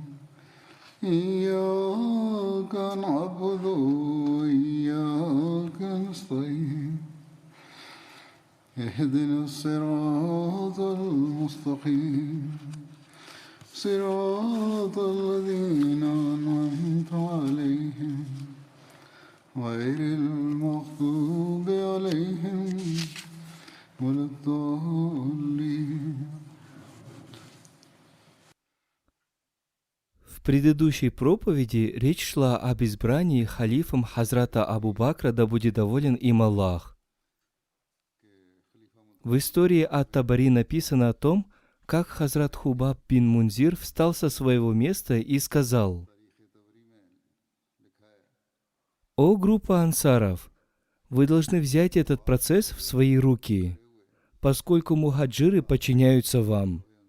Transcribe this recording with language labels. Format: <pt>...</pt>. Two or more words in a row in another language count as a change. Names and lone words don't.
<ar>إياك نعبد وإياك نستعين اهدنا الصراط المستقيم صراط الذين أنعمت عليهم غير المغضوب عليهم ولا الضالين.</ar> <ru>В предыдущей проповеди речь шла об избрании халифом Хазрата Абу Бакра, да будет доволен им Аллах. В истории ат-Табари написано о том, как Хазрат Хубаб бин Мунзир встал со своего места и сказал: «О группа ансаров, вы должны взять этот процесс в свои руки, поскольку мухаджиры подчиняются вам.</ru>